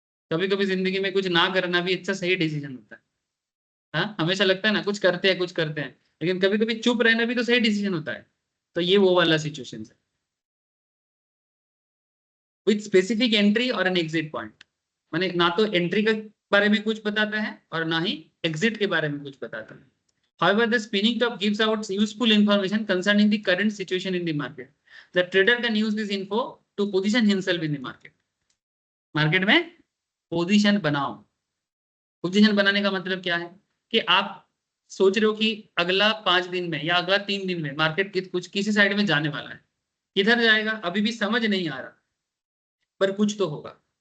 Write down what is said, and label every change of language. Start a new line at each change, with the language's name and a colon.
Hindi: कभी कभी जिंदगी में कुछ ना करना भी अच्छा सही डिसीजन होता है। हाँ, हमेशा लगता है ना कुछ करते हैं कुछ करते हैं, लेकिन कभी कभी चुप रहना भी तो सही डिसीजन होता है। तो ये वो वाला सिचुएशन है,
English: with specific entry
Hindi: और एन एग्जिट पॉइंट। माने ना तो एंट्री के बारे में कुछ बताता है और ना ही एग्जिट के बारे में कुछ बताता है।
English: However, the spinning top gives out useful information concerning the current situation in the market. The trader can use this info to position himself in the market.
Hindi: Market में पोजीशन बनाओ। पोजीशन बनाने का मतलब क्या है कि आप सोच रहे हो कि अगला 5 दिन में या अगला 3 दिन में मार्केट कुछ किसी साइड में जाने वाला है। किधर जाएगा अभी भी समझ नहीं आ रहा, पर कुछ तो होगा।